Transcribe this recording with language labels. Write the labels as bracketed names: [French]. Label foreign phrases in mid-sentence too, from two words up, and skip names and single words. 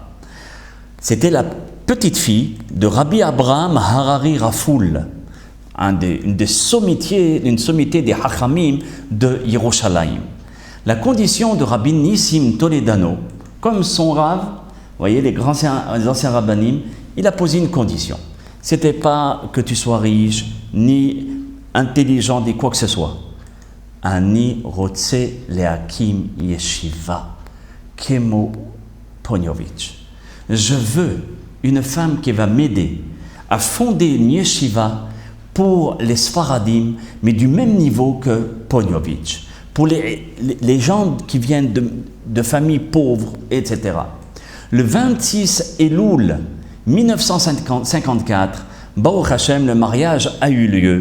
[French] C'était la petite fille de Rabbi Abraham Harari Rafoul, une sommité des Hachamim de Yerushalayim. La condition de Rabbi Nissim Toledano, comme son rave, vous voyez, les anciens rabbanim, il a posé une condition. C'était pas que tu sois riche, ni intelligent, ni quoi que ce soit. [Hebrew] אני רוצה להקים ישיבה כמו פוניבז. [French] Je veux une femme qui va m'aider à fonder une yeshiva pour les Sfaradim, mais du même niveau que Ponyovitch. Pour les gens qui viennent de familles pauvres, etc. Le 26 Elul 1954, [Hebrew] ברוך השם, [French] le mariage a eu lieu.